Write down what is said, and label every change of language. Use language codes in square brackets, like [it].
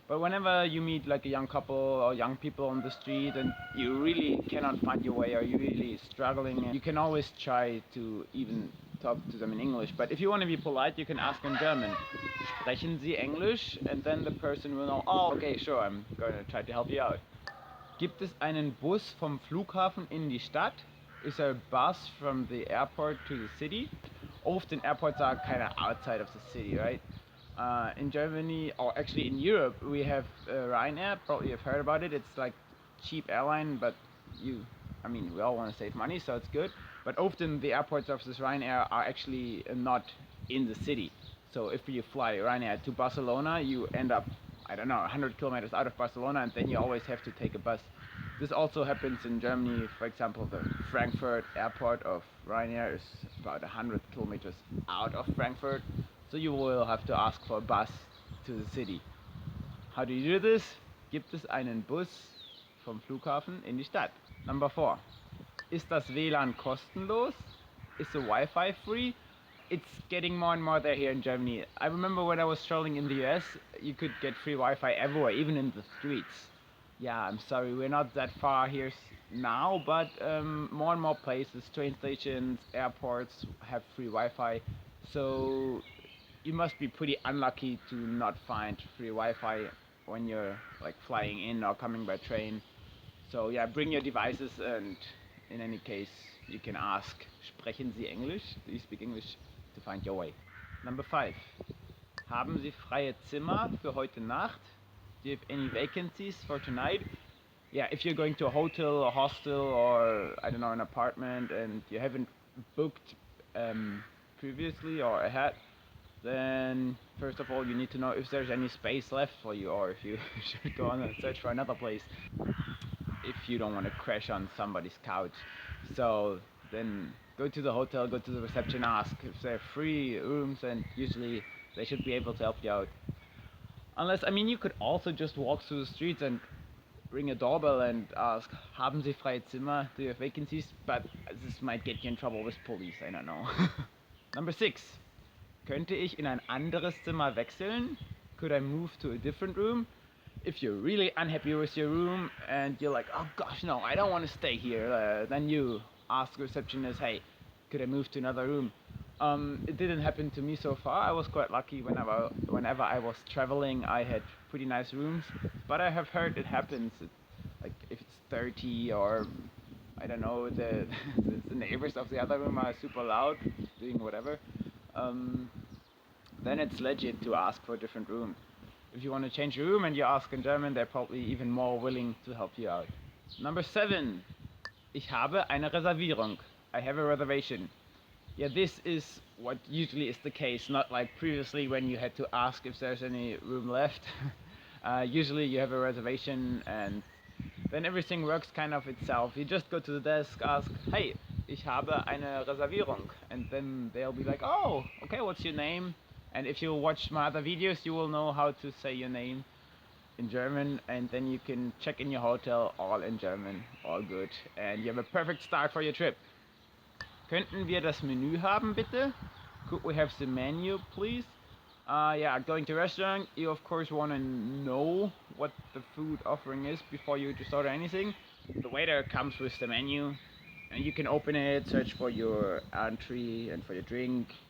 [en] But whenever you meet like a young couple or young people on the street and you really cannot find your way or you're really struggling, you can always try to even talk to them in English. But if you want to be polite, you can ask in German. [de] Sprechen Sie Englisch? [en] And then the person will know, oh, okay, sure, I'm going to try to help you out. [de] Gibt es einen Bus vom Flughafen in die Stadt? [en] Is there a bus from the airport to the city? Often airports are kind of outside of the city, right? In Germany, or actually in Europe, we have Ryanair. Probably you've heard about it. It's like cheap airline, but we all want to save money, so it's good. But often the airports of this Ryanair are actually not in the city. So if you fly Ryanair to Barcelona, you end up, 100 kilometers out of Barcelona, and then you always have to take a bus. This also happens in Germany. For example, the Frankfurt airport of Ryanair is about 100 kilometers out of Frankfurt, so you will have to ask for a bus to the city. How do you do this? [de] Gibt es einen Bus vom Flughafen in die Stadt? [en] Number 4. [de] Ist das WLAN kostenlos? [en] Is the Wi-Fi free? It's getting more and more there here in Germany. I remember when I was traveling in the US, you could get free Wi-Fi everywhere, even in the streets. Yeah, I'm sorry, we're not that far here now, but more and more places, train stations, airports have free Wi-Fi. So you must be pretty unlucky to not find free Wi-Fi when you're like flying in or coming by train. So yeah, bring your devices, and in any case, you can ask, [de] sprechen Sie Englisch? [en] Do you speak English? To find your way. Number 5. [de] Haben Sie freie Zimmer für heute Nacht? [en] Do you have any vacancies for tonight? Yeah, if you're going to a hotel or hostel or I don't know, an apartment and you haven't booked previously or ahead, then first of all you need to know if there's any space left for you, or if you should go on and search for another place if you don't want to crash on somebody's couch. So then go to the hotel, go to the reception, ask if they're free rooms, and usually they should be able to help you out. Unless, I mean, you could also just walk through the streets and ring a doorbell and ask, [de] haben Sie freie Zimmer? [en] Do you have vacancies? But this might get you in trouble with police, I don't know. Number 6. [de] Könnte ich in ein anderes Zimmer wechseln? [en] Could I move to a different room? If you're really unhappy with your room and you're like, oh gosh, no, I don't want to stay here, then you ask the receptionist, hey, could I move to another room? It didn't happen to me so far. I was quite lucky. Whenever I was traveling, I had pretty nice rooms, but I have heard it happens. Like if it's dirty, or I don't know, the neighbors of the other room are super loud, doing whatever, then it's legit to ask for a different room. If you want to change your room and you ask in German, they're probably even more willing to help you out. Number 7. [de] Ich habe eine Reservierung. [en] I have a reservation. Yeah, this is what usually is the case, not like previously when you had to ask if there's any room left. Usually you have a reservation and then everything works kind of itself. You just go to the desk, ask, hey, [de] ich habe eine Reservierung. [en] And then they'll be like, oh, okay, what's your name? And if you watch my other videos, you will know how to say your name in German, and then you can check in your hotel all in German, all good. And you have a perfect start for your trip. [de] Könnten wir das Menü haben, bitte? [en] Could we have the menu, please? Yeah, going to a restaurant, you of course want to know what the food offering is before you just order anything. The waiter comes with the menu, and you can open it, search for your entree and for your drink.